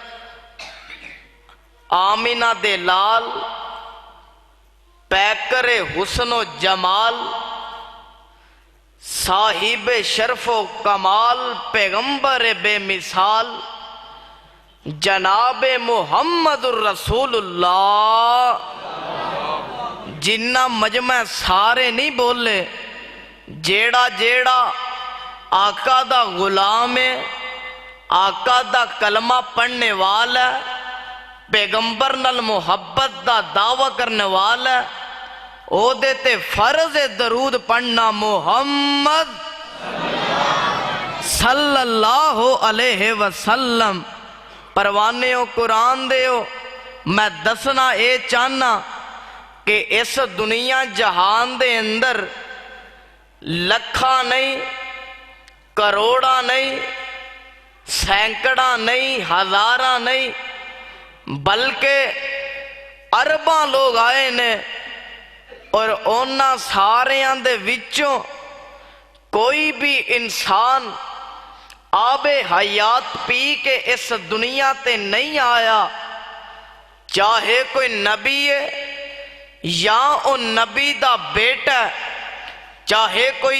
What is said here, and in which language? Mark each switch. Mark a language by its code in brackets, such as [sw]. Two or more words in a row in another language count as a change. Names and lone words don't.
[pa] آمینہ دے لال پیکر حسن و جمال صاحب شرف و کمال پیغمبر بے مثال جناب محمد الرسول اللہ. جنہ مجمع سارے نہیں بولے، جیڑا جیڑا آقا دا غلام ہے، آقا دا کلمہ پڑھنے والا ہے، پیغمبر نال محبت دا دعویٰ کرنے والا ہے، او دیتے فرض درود پڑھنا محمد [ar] صلی اللہ علیہ وسلم. [pa] پروانے ہو قرآن دے ہو، میں دسنا اے چاہنا کہ اس دنیا جہان دے اندر لکھا نہیں، کروڑا نہیں، سینکڑا نہیں، ہزارہ نہیں، بلکہ ارباں لوگ آئے نے، اور اونا ساریاں دے وچوں کوئی بھی انسان آب حیات پی کے اس دنیا تے نہیں آیا، چاہے کوئی نبی ہے یا او نبی دا بیٹا ہے، چاہے کوئی